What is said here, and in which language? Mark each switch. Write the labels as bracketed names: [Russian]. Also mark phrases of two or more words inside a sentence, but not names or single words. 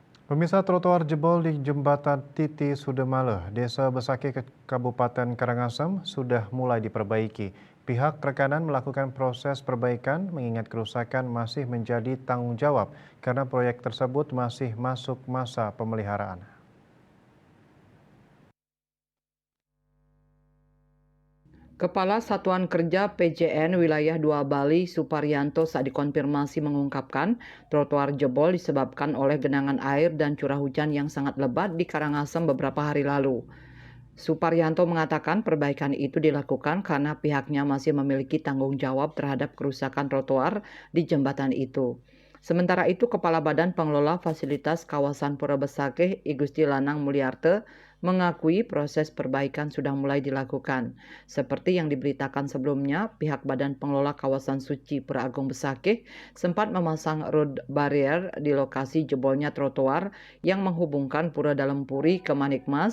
[Indonesian] Pemirsa, trotoar jebol di Jembatan Titi Sudemale, Desa Besaki, Kabupaten Karangasem sudah mulai diperbaiki. Pihak rekanan melakukan proses perbaikan mengingat kerusakan masih menjadi tanggung jawab karena proyek tersebut masih masuk masa pemeliharaan. Kepala Satuan Kerja PJN Wilayah 2 Bali, Suparyanto, saat dikonfirmasi mengungkapkan trotoar jebol disebabkan oleh genangan air dan curah hujan yang sangat lebat di Karangasem beberapa hari lalu. Suparyanto mengatakan perbaikan itu dilakukan karena pihaknya masih memiliki tanggung jawab terhadap kerusakan trotoar di jembatan itu. Sementara itu, Kepala Badan Pengelola Fasilitas Kawasan Pura Besakih, I Gusti Lanang Mulyarte, mengakui proses perbaikan sudah mulai dilakukan. Seperti yang diberitakan sebelumnya, pihak Badan Pengelola Kawasan Suci Pura Agung Besakih sempat memasang [English] road barrier [Indonesian] di lokasi jebolnya trotoar yang menghubungkan Pura Dalam Puri ke Manikmas.